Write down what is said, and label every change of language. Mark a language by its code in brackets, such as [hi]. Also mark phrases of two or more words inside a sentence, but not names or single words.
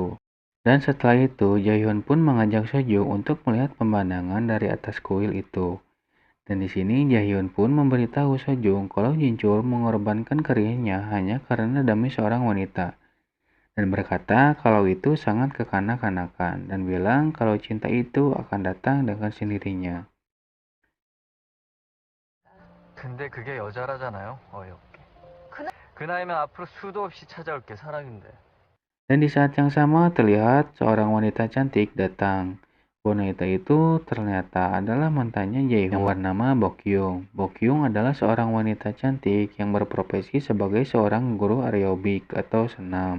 [id] Dan setelah itu, Jaehyun pun mengajak Sojung untuk melihat pemandangan dari atas kuil itu. Dan di sini Jaehyun pun memberitahu Sojung kalau Jinchul mengorbankan karirnya hanya karena demi seorang wanita. Dan berkata kalau itu sangat kekanak-kanakan dan bilang kalau cinta itu akan datang dengan sendirinya. [ko] 근데 그게 여자라잖아요. 어이없게. 그 나이면 앞으로 수도 없이 찾아올 게 사랑인데. [id] Dan di saat yang sama terlihat seorang wanita cantik datang. Wanita itu ternyata adalah mantannya Jaehyun yang bernama Bokyung. Bokyung adalah seorang wanita cantik yang berprofesi sebagai seorang guru aerobik atau senam.